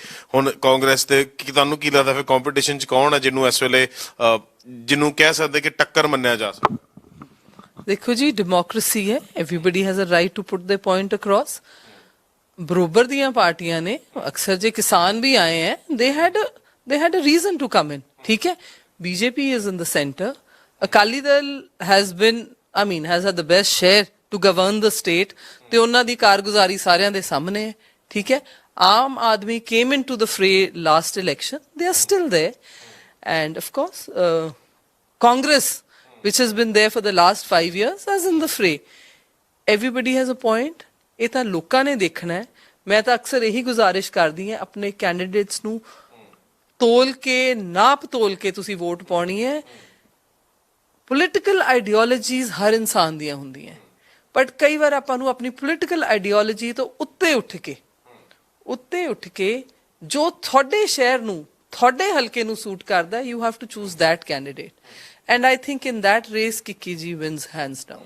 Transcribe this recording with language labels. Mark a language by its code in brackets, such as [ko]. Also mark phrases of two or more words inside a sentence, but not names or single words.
[pa] ਹੁਣ ਕਾਂਗਰਸ ਤੇ ਤੁਹਾਨੂੰ ਕੀ ਲੱਗਦਾ ਫਿਰ ਕੰਪੀਟੀਸ਼ਨ 'ਚ ਕੌਣ ਹੈ ਜਿਹਨੂੰ ਇਸ ਵੇਲੇ, ਜਿਹਨੂੰ ਕਹਿ ਸਕਦੇ ਕਿ ਟੱਕਰ ਮੰਨਿਆ ਜਾ ਸਕਦਾ? ਦੇਖੋ ਜੀ, ਡੈਮੋਕ੍ਰੇਸੀ ਹੈ, [en] everybody has a right to put the point across. [pa] ਬਰੋਬਰ ਦੀਆਂ ਪਾਰਟੀਆਂ ਨੇ। ਅਕਸਰ ਜੇ ਕਿਸਾਨ ਵੀ ਆਏ ਹੈ, [en] they had a reason to come in. [pa] ਠੀਕ ਹੈ, [en] BJP is in the center. Akali Dal has had the best share to govern the state. [pa] ਤੇ ਉਹਨਾਂ ਦੀ ਕਾਰਗੁਜ਼ਾਰੀ ਸਾਰਿਆਂ ਦੇ ਸਾਹਮਣੇ ਹੈ। ਠੀਕ ਹੈ, ਆਮ ਆਦਮੀ [en] came into the fray last election. They are still there. And of course, Congress, which has been there for the last 5 years, is in the fray. Everybody has a point. [pa] ਇਹ ਤਾਂ ਲੋਕਾਂ ਨੇ ਦੇਖਣਾ ਹੈ। ਮੈਂ ਤਾਂ ਅਕਸਰ ਇਹੀ ਗੁਜ਼ਾਰਿਸ਼ ਕਰਦੀ ਹਾਂ, ਆਪਣੇ ਕੈਂਡੀਡੇਟਸ ਨੂੰ ਤੋਲ ਕੇ, ਨਾਪ ਤੋਲ ਕੇ ਤੁਸੀਂ ਵੋਟ ਪਾਉਣੀ ਹੈ। [en] political ideologies [pa] ਹਰ ਇਨਸਾਨ ਦੀਆਂ ਹੁੰਦੀਆਂ, ਬਟ ਕਈ ਵਾਰ ਆਪਾਂ ਨੂੰ ਆਪਣੀ [en] political ideology [pa] ਤੋਂ ਉੱਤੇ ਉੱਠ ਕੇ ਜੋ ਤੁਹਾਡੇ ਸ਼ਹਿਰ ਨੂੰ, ਤੁਹਾਡੇ ਹਲਕੇ ਨੂੰ ਸੂਟ ਕਰਦਾ, [en] you have to choose that candidate, and I think in that race Kikki ji wins hands down.